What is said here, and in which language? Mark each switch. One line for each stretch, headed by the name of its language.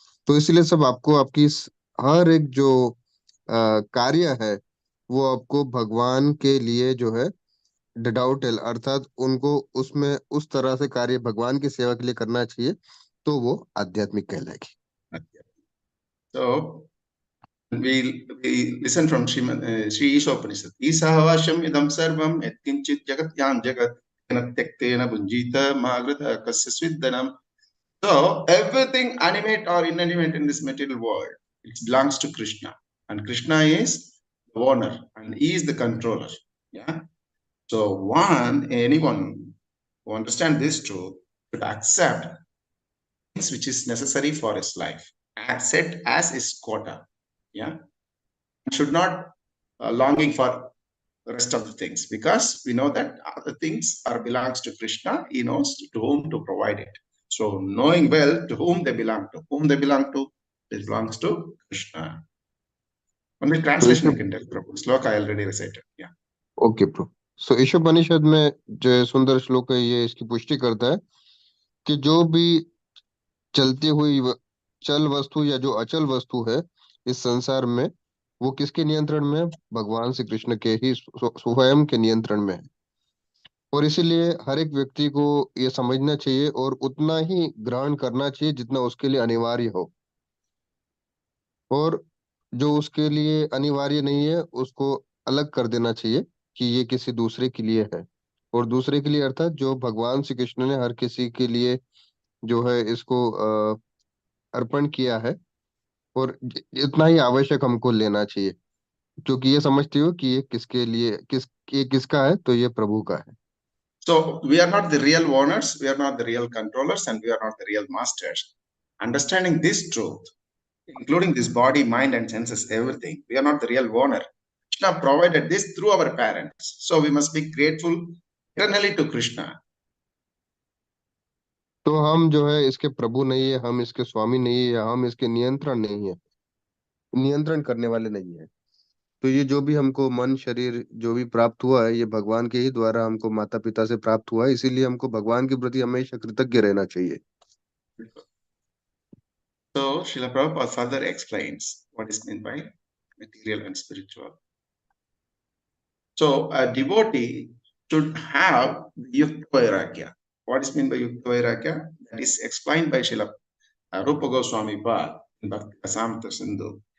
Hindi: तो इसलिए सब आपको आपकी हर एक जो कार्य है वो आपको भगवान के लिए जो है डिडाउटेल, अर्थात उनको उसमें उस तरह से कार्य भगवान की सेवा के लिए करना चाहिए, तो वो आध्यात्मिक कहलाएगी।
English: So we listen from Sri Ishopanishad.
Sanskrit: Isahawasham idam sarvam etkinchit jagat yan jagat tektena bunjita magrata kasyasviddanam.
English: So everything animate or inanimate in this material world, it belongs to Krishna, and Krishna is the owner and he is the controller. Yeah. So anyone who understand this truth should accept things which is necessary for his life, accept as his quota. Yeah. Should not longing for the rest of the things, because we know that other things are belongs to Krishna. He knows to whom to provide it. So knowing well to whom they belong to, it belongs to Krishna. Only translation I can tell, Prabhu. Sloka I already recited. Yeah.
Hindi: Okay प्रभु। सो ईशोपनिषद में जो सुंदर श्लोक है ये इसकी पुष्टि करता है कि जो भी चलती हुई चल वस्तु या जो अचल वस्तु है इस संसार में वो किसके नियंत्रण में है? भगवान श्री कृष्ण के ही स्वयं के नियंत्रण में है। और इसीलिए हर एक व्यक्ति को ये समझना चाहिए और उतना ही ग्रहण करना चाहिए जितना उसके लिए अनिवार्य हो, और जो उसके लिए अनिवार्य नहीं है उसको अलग कर देना चाहिए कि ये किसी दूसरे के लिए है। और दूसरे के लिए अर्थात जो भगवान श्री कृष्ण ने हर किसी के लिए जो है इसको अर्पण किया है, और इतना ही आवश्यक हमको लेना चाहिए, क्योंकि ये समझते हो कि ये किसके लिए ये किसका है, तो ये प्रभु का है।
English: So we are not the real owners, we are not the real controllers, and we are not the real masters. Understanding this truth, including this body, mind, and senses, everything, we are not the real owner. Krishna provided this through our parents. So we must be grateful eternally to Krishna.
Hindi: तो हम जो है इसके प्रभु नहीं है, हम इसके स्वामी नहीं है, या हम इसके नियंत्रण नहीं है, नियंत्रण करने वाले नहीं है। तो ये जो भी हमको मन शरीर जो भी प्राप्त हुआ है ये भगवान के ही द्वारा हमको माता पिता से प्राप्त हुआ है, इसीलिए हमको भगवान के प्रति हमेशा कृतज्ञ रहना चाहिए।
English: So Srila Prabhupada further explains what is meant by material and spiritual. So a devotee should have Yukta Vairagya. What is meant by Yukta Vairagya? That is explained by Srila Rupa Goswami Pad in Bhakti Rasamrita Sindhu.